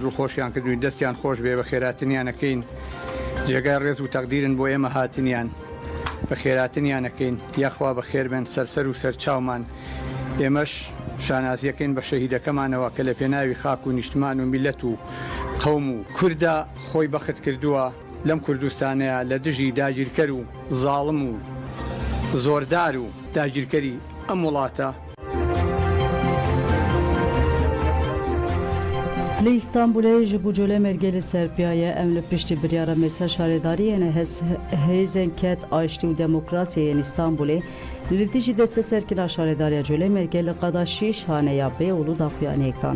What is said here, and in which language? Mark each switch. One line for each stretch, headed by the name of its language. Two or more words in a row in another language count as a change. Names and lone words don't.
Central Kurdish: دڵخۆشیان کردوین دەستیان خۆش بێ بە خێراتنیانەکەین جێگای ڕێز و تەقدیرن بۆ ئێمە هاتنیان بە خێراتنیانەکەین یاخوا بە خێر بێن سەرسەر و سەرچاومان ئێمەش شانازیەکەین بە شەهیدەکەمانەوە کە لە پێناوی خاک و نیشتمان و میلەت و قەوم و کووردا خۆی بەخت کردووە لەم کوردستانەیە لە دژی داگیرکەر و زاڵم و زۆردار و داگیرکەری ئەم وڵاتە.
Kurdish: Li İstanbulê ji bo Colemêrgê Serbiyaye em li piştî biryara Meclisa Şaredariyên Hêzên Ket Aştî û Demokrasiyê yên İstanbulê li dijî desteserkirina Şaredariya Colemêrgê li qada 6 haneya Beyoğlu daxuyaniyek dan.